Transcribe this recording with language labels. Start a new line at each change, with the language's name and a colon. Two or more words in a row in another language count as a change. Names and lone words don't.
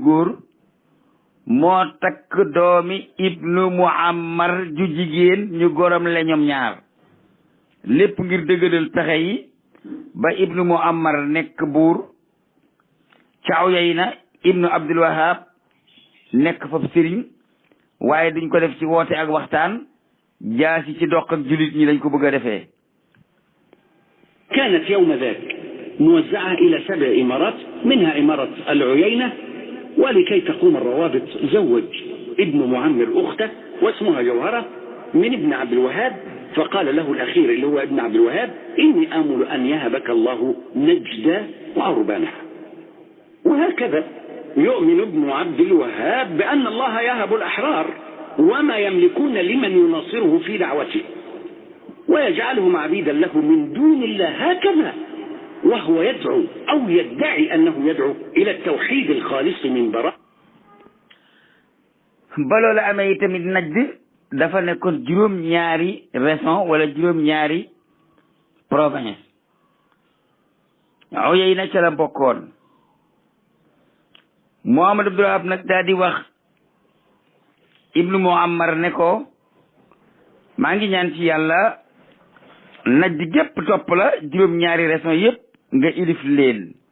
Wolof: góor moo takk doomi ibnu Muammar ju jigéen ñu gorom le ñoom ñaar, lépp ngir dëgëral pexe yi ba ibnu Muammar nekk buur ca Uyayna, ibnu Abdul Wahab nekk fa sëriñ, waaye duñ ko def ci woote ak waxtaan, jaasi ci doq ak jullit ñi lañ ko bëgg a defee.
Arabic: كانت يوم ذاك موزعة إلى 7 إمارات، منها إمارة العيينة، ولكي تقوم الروابط زوج ابن معمر أخته واسمها جوهرة من ابن عبد الوهاب، فقال له الأخير اللي هو ابن عبد الوهاب: إني آمل أن يهبك الله نجد وعربانها. وهكذا يؤمن ابن عبد الوهاب بأن الله يهب الأحرار وما يملكون لمن يناصره في دعوته ويجعلهم عبيدا له من دون الله، هكذا وهو يدعو أو يدعي أنه يدعو إلى التوحيد الخالص من براء.
Wolof: baloo la amee tamit Najd dafa nekkoon juróom-ñaari région wala juróom-ñaari province. Uyayna ca la bokkoon. Muhammad Abdul Wahab nag daal di wax ibnu Muammar ne ko maa ngi ñaan ci yàlla Najd gépp topp la, juróom-ñaari région yépp nga ilif leen.